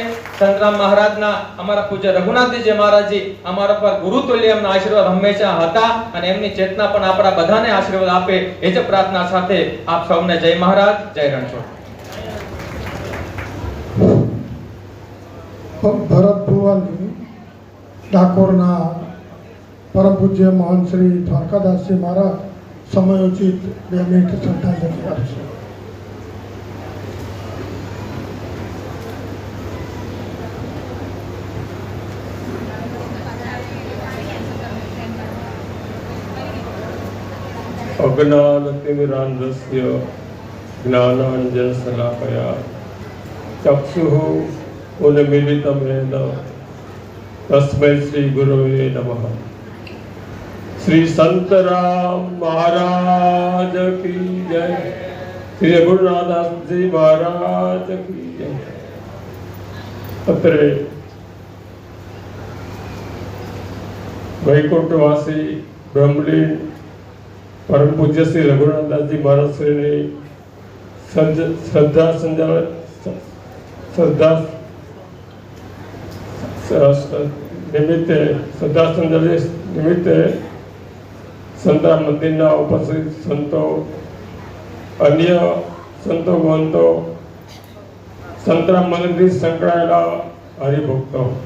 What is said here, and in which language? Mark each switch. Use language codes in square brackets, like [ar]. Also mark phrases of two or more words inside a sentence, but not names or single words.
[gu] સંતરામ મહારાજના, અમારા પૂજ્ય રઘુનાથજી મહારાજજી અમારા પર ગુરુતુલ્ય એમના આશીર્વાદ હંમેશા હતા અને એમની ચેતના પણ આપણા બધાને આશીર્વાદ આપે એ જ પ્રાર્થના સાથે આપ સૌને જય મહારાજ, જય રણછોડ. ભરત ભુવન ડાકોરના પરમ પૂજ્ય મહાન શ્રી દ્વારકાદાસજી મહારાજ સમયોચિત 2 મિનિટ શ્રદ્ધાંજલિ આપશે. [sa] अज्ञानतिमिरान्धस्य ज्ञानाञ्जनशलाकया चक्षुः उन्मीलितं येन तस्मै श्री गुरवे नमः. [hi] श्री संत राम महाराज की जय. श्री गुरुनाथ जी महाराज की जय. [gu] અત્રે વૈકુંઠવાસી બ્રહ્મલીન પરમ પૂજ્ય શ્રી રઘુનાથદાસજી મહારાજ શ્રીની શ્રદ્ધાંજલિ નિમિત્તે સંતરામ મંદિરના ઉપસ્થિત સંતો, અન્ય સંતો મહંતો, સંતરામ મંદિરથી સંકળાયેલા હરિભક્તો,